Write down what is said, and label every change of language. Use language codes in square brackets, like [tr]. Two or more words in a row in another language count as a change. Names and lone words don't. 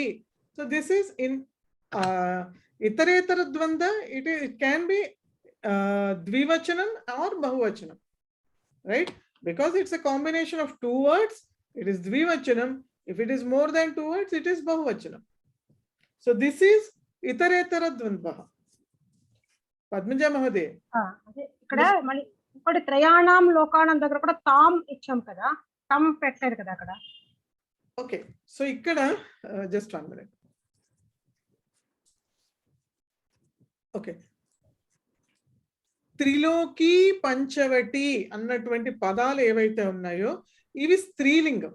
[en] So this is in [sa] इतरेतर द्वन्द्व. [en] It can be dvivachanam or bahuvachanam, right? Because it's a combination of 2 words, it is dvivachanam. If it is more than 2 words, it is bahuvachanam. So this is [sa] इतरेतर द्वन्द्व. [en] Padmaja Mahoday. [te] ఇక్కడ మళ్ళీ ఇప్పుడు త్రయాణం లోకానం దగ్గర కూడా తాం ఇచ్చాం కదా, తం పెట్టారు కదా అక్కడ. [en] okay, so ఇక్కడ just 1 minute. [te] ఓకే, త్రిలోకి పంచవటి అన్నటువంటి పదాలు ఏవైతే ఉన్నాయో ఇవి స్త్రీలింగం.